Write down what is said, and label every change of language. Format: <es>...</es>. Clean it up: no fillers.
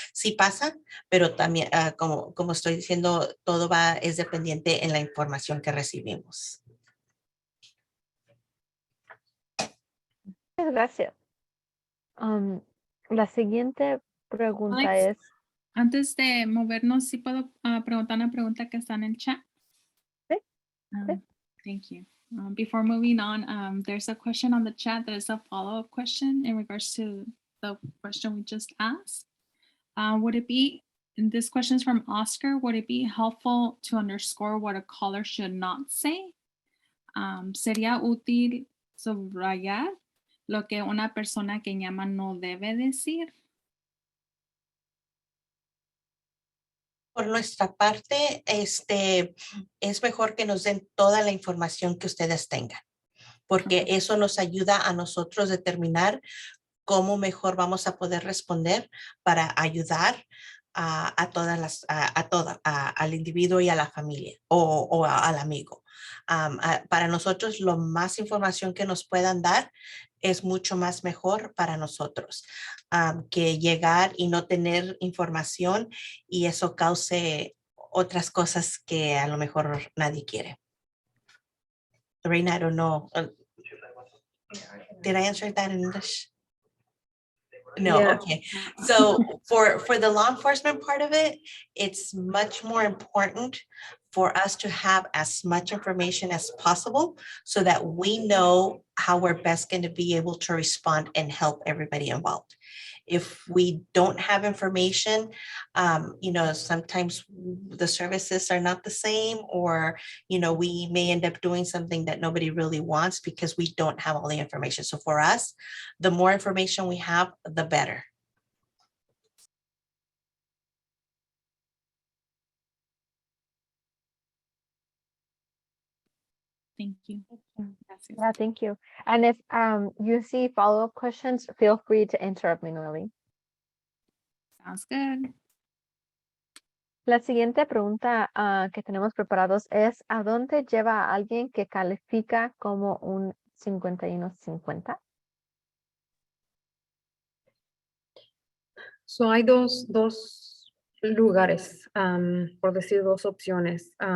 <es>Sí pasa, pero también, como estoy diciendo, todo es dependiente en la información que recibimos. Muchas gracias. La siguiente pregunta Alex. es, Antes de movernos, ¿sí puedo preguntar una pregunta que está en el chat? Sí, sí.</es> <en>Thank you. Before moving on, there's a question on the chat that is a follow-up question in regards to the question we just asked. Would it be, and this question is from Oscar, would it be helpful to underscore what a caller should not say?</en> <es>¿Sería útil subrayar lo que una persona que llama no debe decir? Por nuestra parte, es mejor que nos den toda la información que ustedes tengan. porque eso nos ayuda a nosotros determinar cómo mejor vamos a poder responder para ayudar a todas las, al individuo y a la familia o al amigo. Para nosotros, lo más información que nos puedan dar es mucho más mejor para nosotros que llegar y no tener información y eso cause otras cosas que a lo mejor nadie quiere.</es> <en>Reina, I don't know. Did I answer that in English? No, Yeah. okay. So for the law enforcement part of it, it's much more important for us to have as much information as possible so that we know how we're best going to be able to respond and help everybody involved. If we don't have information, you know, sometimes the services are not the same, or, you know, we may end up doing something that nobody really wants because we don't have all the information. So for us, the more information we have, the better. Thank you.</en> <es>Gracias.</es> <en>Yeah, thank you. And if you see follow-up questions, feel free to interrupt me, Noeli. Sounds good.</en> <es>La siguiente pregunta que tenemos preparados es, ¿a dónde lleva a alguien que califica como un 51-50? So hay dos lugares, por decir dos opciones.</es>